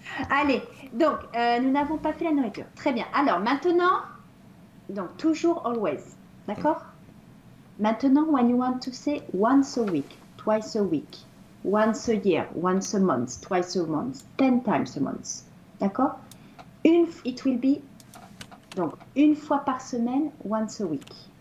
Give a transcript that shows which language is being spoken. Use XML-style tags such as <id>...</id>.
<fr>Allez, donc, nous n'avons pas fait la nourriture. Très bien. Alors, maintenant, donc, toujours always. D'accord?</fr> <en>Maintenant, when you want to say once a week, twice a week, once a year, once a month, twice a month, 10 times a month.</en> <fr>D'accord?</fr> <en>It will be, donc,</en> <fr>une fois par semaine,</fr> <en>once a week.</en>